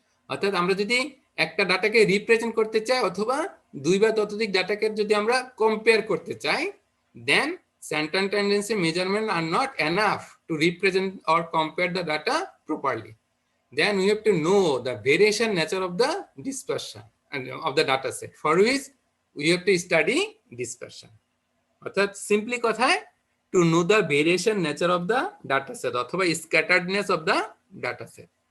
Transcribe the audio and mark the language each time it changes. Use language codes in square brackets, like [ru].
[bn] অর্থাৎ আমরা যদি একটা ডাটাকে রিপ্রেজেন্ট করতে চাই, অথবা 2 বা ততোধিক ডাটাকে যদি আমরা কম্পেয়ার করতে চাই, [en] Then center tendency measurement are not enough to represent or compare the data properly. Then we have to know the variation nature of the dispersion and of the data set, for which we have to study dispersion. [bn] অর্থাৎ simply কথায়, [en] To know the variation nature of the data set অথবা scatteredness of the data set.